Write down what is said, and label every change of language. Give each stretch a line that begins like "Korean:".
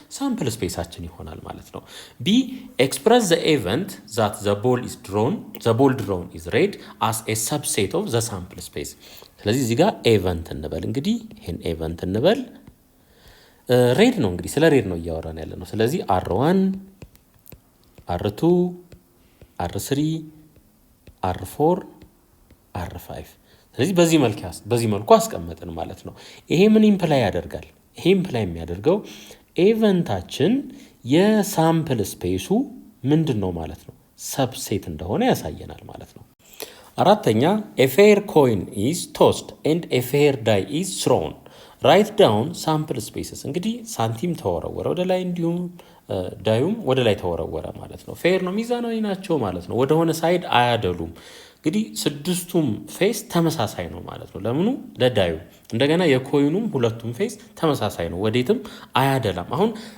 Amharic: ሳምፕል ስፔሳችን ይሆናል ማለት ነው።
English: ቢ ኤክስፕረስ ዘ ኢቨንት ዛት ዘ ቦል ድሮን ኢዝ ሬድ አስ ኤ ሰብሴት ኦፍ ዘ ሳምፕል ስፔስ።
Amharic: ስለዚህ እዚህ ጋር ኤቨንት እንበል። እንግዲህ ይሄን ኤቨንት እንበል። ሬድ ነው እንግዲህ ስለ ሬድ ነው እያወራን ያለ ነው። ስለዚህ R1 R2 R3 R4 R5 ስለዚህ በዚህ መልኩ አስቀመጥን ማለት ነው። ይሄ ምን ኢምፕላይ ያደርጋል? ይሄ ኢምፕላይ የሚያደርገው ኤቨንታችን የሳምፕል ስፔሱ ምንድነው ማለት ነው? ሰብሴት እንደሆነ ያሳየናል ማለት ነው። አራተኛ
English: a fair coin is tossed and a fair die is thrown. write down sample spaces
Amharic: እንግዲህ ሳንቲም ተወረወረ ወደ ላይ እንዲሁም ዳዩም ወደ ላይ ተወረወረ ማለት ነው። ፌር ነው ሚዛናዊ ናቸው ማለት ነው። ወደ ሆነ ሳይድ አያደሉም። እንግዲህ ስድስቱም ፌስ ተመሳሳይ ነው ማለት ነው። ለምኑ ለዳዩ እንደገና የኮይኑም ሁለቱም ፌስ ተመሳሳይ ነው፣ ወዴትም አያደላም። አሁን